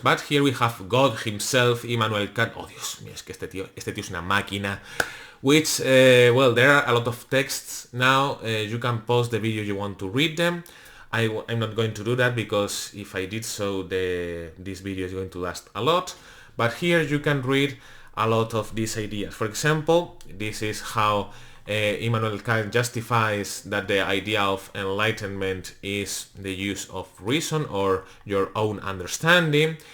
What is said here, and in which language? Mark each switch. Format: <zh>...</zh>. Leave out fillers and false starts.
<en>But here we have God himself, Immanuel Kant.</en> <es>Oh, Dios mío, es que este tío es una máquina.</es> <en>Which, well, there are a lot of texts now. You can pause the video if you want to read them. I'm not going to do that because if I did so, this video is going to last a lot. But here you can read a lot of these ideas. For example, this is how Immanuel Kant justifies that the idea of enlightenment is the use of reason or your own understanding.</en>